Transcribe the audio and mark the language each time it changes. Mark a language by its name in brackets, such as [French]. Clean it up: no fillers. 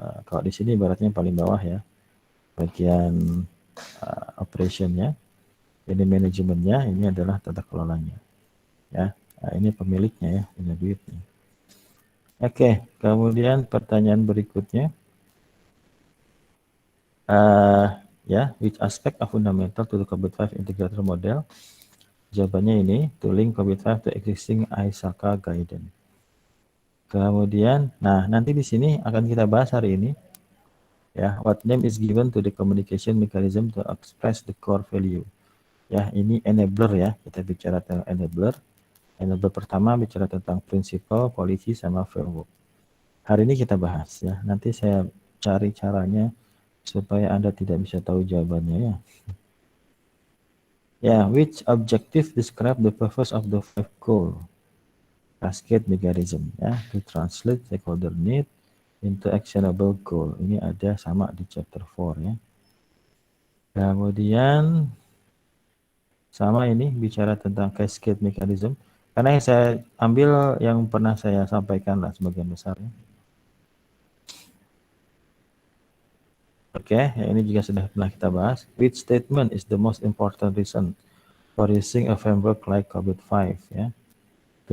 [Indonesian] Kalau di sini ibaratnya paling bawah ya. Bagian operationnya. Ini manajemennya, ini adalah tata kelolanya. Ya, ini pemiliknya ya, punya duitnya. Oke, kemudian pertanyaan berikutnya. [English] Ya, which aspect are fundamental to the COVID-5 integrator model? [Indonesian] Jawabannya ini, [English] to link COVID-5 to existing ISAKA guidance. [Indonesian] Kemudian, nah nanti di sini akan kita bahas hari ini. [English] Ya, what name is given to the communication mechanism to express the core value. [Indonesian] Ya, ini enabler ya, kita bicara tentang enabler. Enabler pertama bicara tentang prinsipal, policy, sama framework. Hari ini kita bahas ya. Nanti saya cari caranya supaya Anda tidak bisa tahu jawabannya ya. [English] Ya, which objective describe the purpose of the 5 goal cascade mechanism ya, to translate stakeholder need into actionable goal. [Indonesian] Ini ada sama di chapter 4 ya. Kemudian sama ini bicara tentang cascade mechanism. Karena yang saya ambil yang pernah saya sampaikan lah sebagian besar ya. Oke, ya ini juga sudah pernah kita bahas. [English] Which statement is the most important reason for using a framework like COVID-5 ya? To